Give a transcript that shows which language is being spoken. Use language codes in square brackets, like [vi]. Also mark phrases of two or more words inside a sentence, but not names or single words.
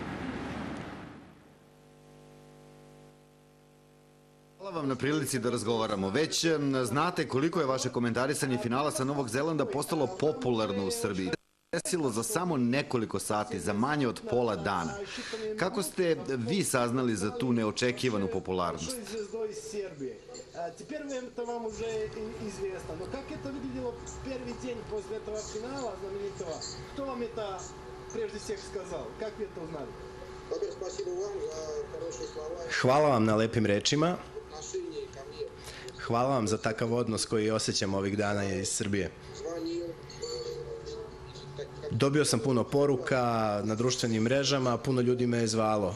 [sr] Hvala vam na prilici da razgovaramo. Već znate koliko je vaše komentarisanje finala sa Novog Zelanda postalo popularno u Srbiji. Desilo za samo nekoliko sati, za manje od pola dana. Kako ste vi saznali za tu neočekivanu popularnost? [ru] Теперь это вам уже известно. Но как это выглядело в первый день после этого финала знаменитого? Кто вам это прежде всех сказал? Как вы это узнали? [sr] Hvala vam na lepim rečima. Hvala vam za takav odnos koji osjećam ovih dana iz Srbije. Dobio sam puno poruka na društvenim mrežama, puno ljudi me je zvalo.